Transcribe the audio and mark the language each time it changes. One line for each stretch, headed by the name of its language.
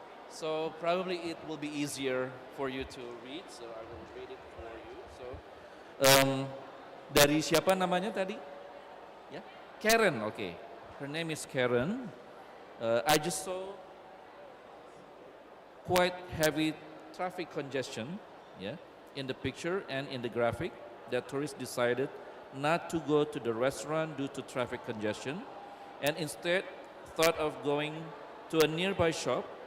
English: So probably it will be easier for you to read. So I will read it for you.
Indonesian: So dari siapa namanya tadi?
English: Ya, Karen. Okay, her name is Karen. I just saw quite heavy traffic congestion, yeah, in the picture and in the graphic, that tourists decided not to go to the restaurant due to traffic congestion and instead thought of going to a nearby shop.